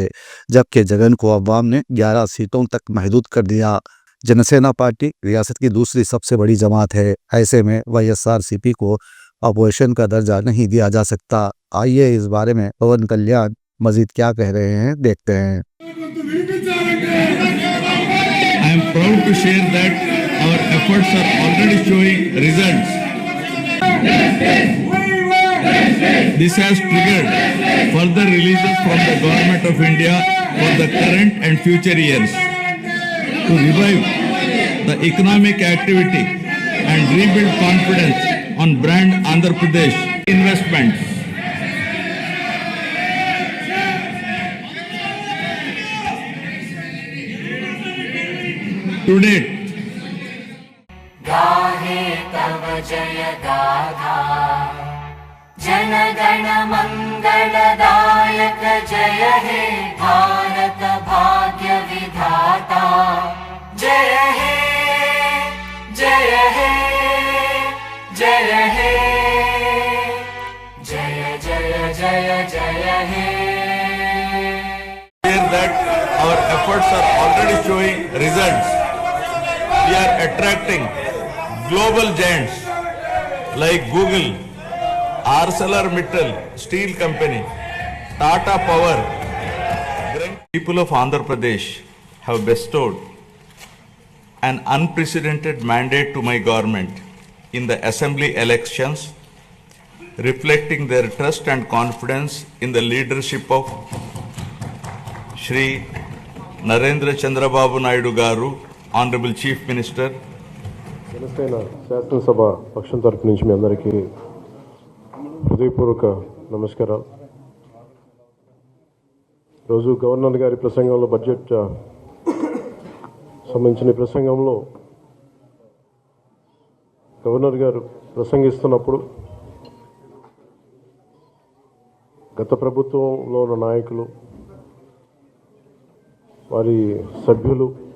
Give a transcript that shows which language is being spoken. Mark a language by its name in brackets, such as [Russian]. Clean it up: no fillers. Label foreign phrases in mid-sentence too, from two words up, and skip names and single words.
[Urdu] جبکہ جگن کو عوام نے 11 سیٹوں تک محدود کر دیا. جنسینا پارٹی ریاست کی دوسری سب سے بڑی جماعت ہے. ایسے میں وائی ایس آر سی پی کو اپوزیشن کا درجہ نہیں دیا جا سکتا. آئیے اس بارے میں پون کلیان مزید کیا کہہ رہے ہیں دیکھتے ہیں. [English] I am proud to share that our efforts are already showing results. This has triggered further releases from the Government of India for the current and future years to revive the economic activity and rebuild confidence on brand Andhra Pradesh investments. To date, [Bangla] গাহে তব জয় গাথা জন গণ মঙ্গলদায়ক জয় হে ভারত ভাগ্য বিধাতা জয় হে জয় হে জয় হে জয় জয় জয় জয় হে. [English] share that our efforts are already showing results. We are attracting global giants like Google, ArcelorMittal Steel Company, Tata Power. People of Andhra Pradesh have bestowed an unprecedented mandate to my government in the assembly elections, reflecting their trust and confidence in the leadership of Shri Narendra Chandrababu Naidu Garu, Honorable Chief Minister. [Telugu] జనసేన శాసనసభ పక్షం తరపు నుంచి మీ అందరికీ హృదయపూర్వక నమస్కారాలు. ఈరోజు గవర్నర్ గారి ప్రసంగంలో బడ్జెట్ సంబంధించిన ప్రసంగంలో గవర్నర్ గారు ప్రసంగిస్తున్నప్పుడు గత ప్రభుత్వంలో ఉన్న నాయకులు, వారి సభ్యులు